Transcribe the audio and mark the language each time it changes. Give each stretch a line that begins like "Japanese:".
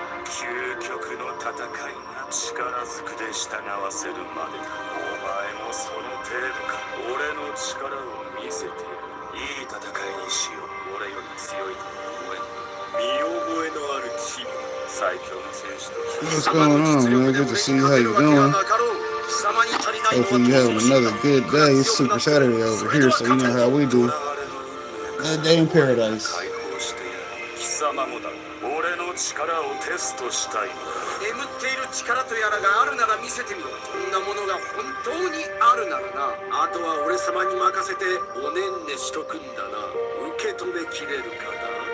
Japanese: 究極の戦いが力ずくで従わせるまでだ。お前もその程度か。俺の力を見せてやる。いい戦いにしよう。俺より強いと思え。見覚えのあるチビ最強の選手と
English: What's going on, man? Good to see you. How you doing? Hopefully you having another good day. It's Super Saturday over here, so you know how we do. Good day in paradise.
Japanese: 貴様もだ。俺の力をテストしたい。眠っている力とやらがあるなら見せてみろ。そんなものが本当にあるならな。あとは俺様に任せておねんねしとくんだな。受け止めきれるかな。